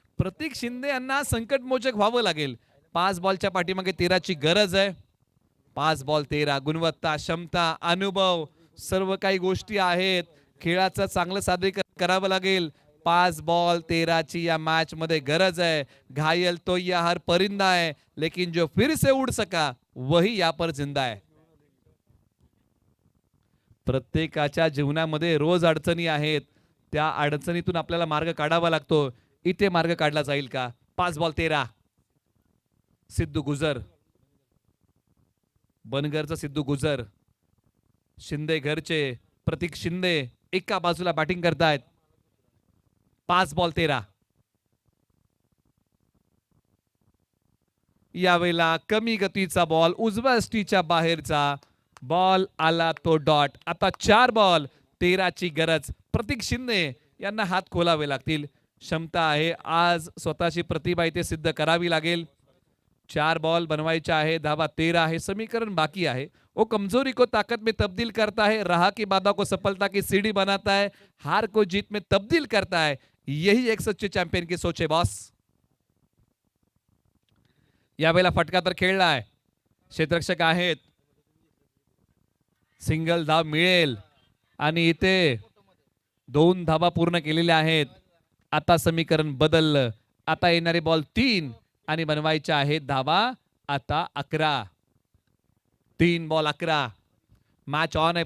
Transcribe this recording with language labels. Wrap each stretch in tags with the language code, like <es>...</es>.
<mr>प्रतीक शिंदे यांना संकटमोचक व्हावं लागेल. 5 बॉलच्या पाठीमागे 13ची गरज आहे. 5 बॉल 13. गुणवत्ता, क्षमता, अनुभव सर्व काही गोष्टी आहेत. खेळाचं चांगलं सादरीकरण करावं लागेल. 5 बॉल 13ची या मॅच मध्ये गरज है.</mr> <hi>घायल तो या हर परिंदा है, लेकिन जो फिर से उड़ सका वही यहाँ पर जिंदा है.</hi> <mr>प्रत्येकाच्या जीवनामध्ये रोज अडचणी आहेत. त्या अडचणीतून आपल्याला मार्ग काढावा लागतो. इथे मार्ग काढला जाईल का? 5 बॉल 13. सिद्धू गुजर. बनगरचा सिद्धू गुजर. शिंदे घरचे प्रतीक शिंदे एका बाजूला बॅटिंग करतायत. 5 बॉल 13. यावेळेला कमी गतीचा बॉल, उजव्या स्टीच्या बाहेरचा बॉल आला तो डॉट. आता 4 बॉल 13ची गरज. प्रतीक शिंदे यांना हात खोलावे लागतील. क्षमता आहे, आज स्वतःची प्रतिभा इथे सिद्ध करावी लागेल. 4 बॉल बनवायचे आहे. धावा 13 आहे. समीकरण बाकी आहे.</mr> <hi>वो कमजोरी को ताकत में तब्दील करता है, राह की बाधा को सफलता की सीढ़ी बनाता है, हार को जीत में तब्दील करता है. यही एक सच्चे चॅम्पियन की सोच है बॉस.</hi> <mr>यावेळेला फटका तर खेळलाय. क्षेत्ररक्षक आहेत. सिंगल धाव मिळेल आणि इथे 2 धावा पूर्ण केलेल्या आहेत. आता समीकरण बदललं. आता येणारे बॉल 3 आणि बनवायचे आहेत धावा आता 11. 3 बॉल 11. मॅच ऑन आहे.</mr>